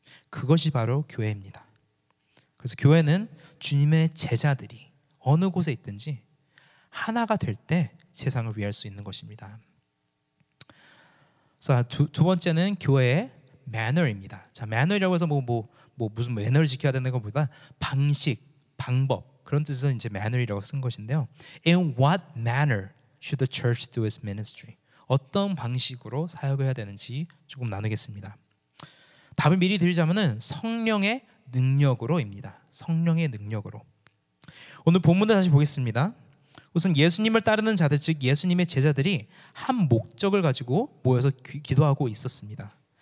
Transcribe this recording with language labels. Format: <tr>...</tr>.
<ko>그것이 바로 교회입니다. 그래서 교회는 주님의 제자들이 어느 곳에 있든지 하나가 될 때 세상을 위할 수 있는 것입니다. 자, 두 번째는 교회의 매너입니다. 자, 매너라고 해서 무슨 매너를 지켜야 되는 것보다 방식, 방법 그런 뜻에서 이제 매너라고 쓴 것인데요.</ko> <en>In what manner should the church do its ministry?</en> <ko>어떤 방식으로 사역을 해야 되는지 조금 나누겠습니다. 답을 미리 드리자면은 성령의 능력으로입니다. 성령의 능력으로. 오늘 본문을 다시 보겠습니다. 우선 예수님을 따르는 자들, 즉 예수님의 제자들이 한 목적을 가지고 모여서 기도하고 있었습니다.</ko>